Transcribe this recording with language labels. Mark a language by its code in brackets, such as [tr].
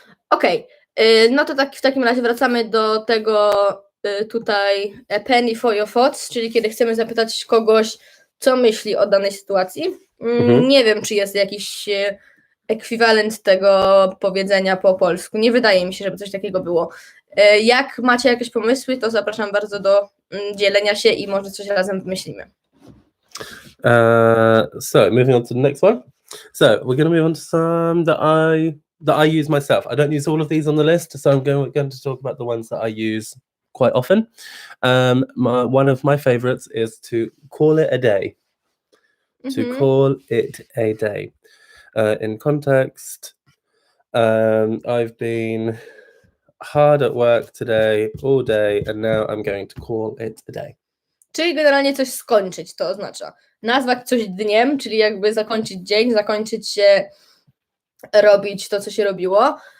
[pl] Okej, no to tak w takim razie wracamy do tego tutaj [en] a penny for your thoughts, [pl] czyli kiedy chcemy zapytać kogoś, co myśli o danej sytuacji. Nie wiem, czy jest jakiś ekwiwalent tego powiedzenia po polsku. Nie wydaje mi się, żeby coś takiego było. Jak macie jakieś pomysły, to zapraszam bardzo do dzielenia się i może coś razem wymyślimy. [en] So moving on to the next one. So we're going to move on to some that I use myself. I don't use all of these on the list, so I'm going to talk about the ones that I use quite often. One of my favorites is to call it a day. To call it a day. In context, I've been hard at work today, all day, and now I'm going to call it a day. [pl] Czyli generalnie coś skończyć, to oznacza nazwać coś dniem, czyli jakby zakończyć dzień, zakończyć się robić to, co się robiło.